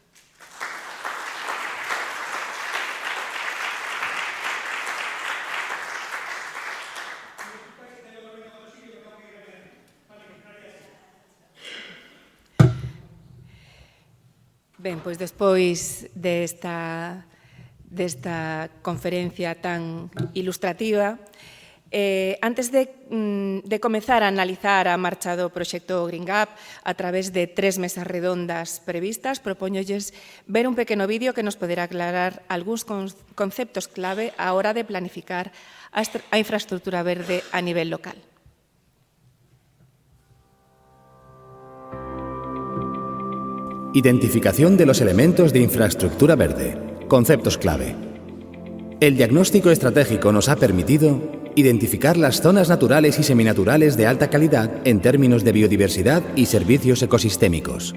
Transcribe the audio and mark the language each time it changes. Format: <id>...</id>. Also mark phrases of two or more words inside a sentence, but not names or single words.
<gl>Ben, pois despois desta conferencia tan ilustrativa, antes de comezar a analizar a marcha do proxecto Green Gap a través de 3 mesas redondas previstas, propóñolles ver un pequeno vídeo que nos poderá aclarar algúns conceptos clave á hora de planificar a infraestructura verde a nivel local.</gl> <es>Identificación de los elementos de infraestructura verde. Conceptos clave. El diagnóstico estratégico nos ha permitido identificar las zonas naturales y seminaturales de alta calidad en términos de biodiversidad y servicios ecosistémicos.</es>